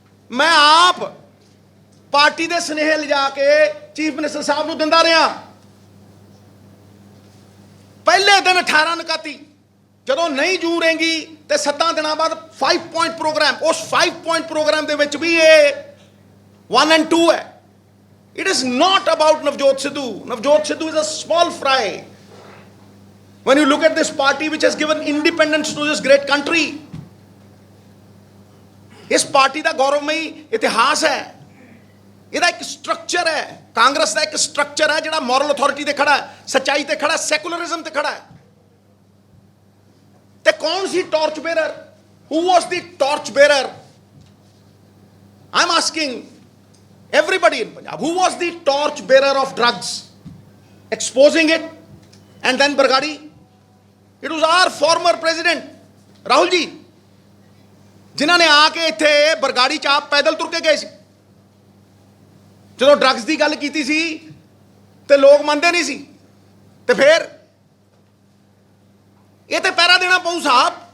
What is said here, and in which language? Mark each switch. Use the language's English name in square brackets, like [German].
[Punjabi] ਮੈਂ ਆਪ ਪਾਰਟੀ ਦੇ ਸੁਨੇਹੇ ਲਿਜਾ ਕੇ ਚੀਫ ਮਿਨਿਸਟਰ ਸਾਹਿਬ ਨੂੰ ਦਿੰਦਾ ਰਿਹਾ। ਪਹਿਲੇ ਦਿਨ 18 ਨਕਾਤੀ ਜਦੋਂ ਨਹੀਂ ਜੂ ਰਹੇਗੀ ਤੇ 7 ਦਿਨਾਂ ਬਾਅਦ 5 ਪੁਆਇੰਟ ਪ੍ਰੋਗਰਾਮ, ਉਸ 5 ਪੁਆਇੰਟ ਪ੍ਰੋਗਰਾਮ ਦੇ ਵਿੱਚ ਵੀ ਇਹ [English] 1 and 2 है। It is not about Navjot Sidhu. Navjot Sidhu is a small fry when you look at this party which has given independence to this great country. [Hindi] इस party का गौरवमयी इतिहास है, [Punjabi] ਇਹਦਾ ਇੱਕ ਸਟਰਕਚਰ ਹੈ। ਕਾਂਗਰਸ ਦਾ ਇੱਕ ਸਟਰਕਚਰ ਹੈ ਜਿਹੜਾ ਮੋਰਲ ਅਥਾਰਟੀ ਤੇ ਖੜਾ ਹੈ, ਸੱਚਾਈ ਤੇ ਖੜਾ ਹੈ, ਸੈਕੂਲਰਿਜ਼ਮ ਤੇ ਖੜਾ ਹੈ। ਤੇ ਕੌਣ ਸੀ torch bearer? [English] Who was the torch bearer? I am asking everybody in Punjab, who was the torch bearer of drugs, exposing it, and then Bargadi? It was our former president Rahul ji, [Punjabi] ਜਿਨ੍ਹਾਂ ਨੇ ਆ ਕੇ ਇੱਥੇ ਬਰਗਾੜੀ ਚ ਆਪ ਪੈਦਲ ਤੁਰ ਕੇ ਗਏ ਸੀ। ਜਦੋਂ ਡਰੱਗਸ ਦੀ ਗੱਲ ਕੀਤੀ ਸੀ ਤੇ ਲੋਕ ਮੰਨਦੇ ਨਹੀਂ ਸੀ, ਤੇ ਫਿਰ ਇਹ ਤੇ ਪਹਿਰਾ ਦੇਣਾ ਪਊ ਸਾਹਿਬ।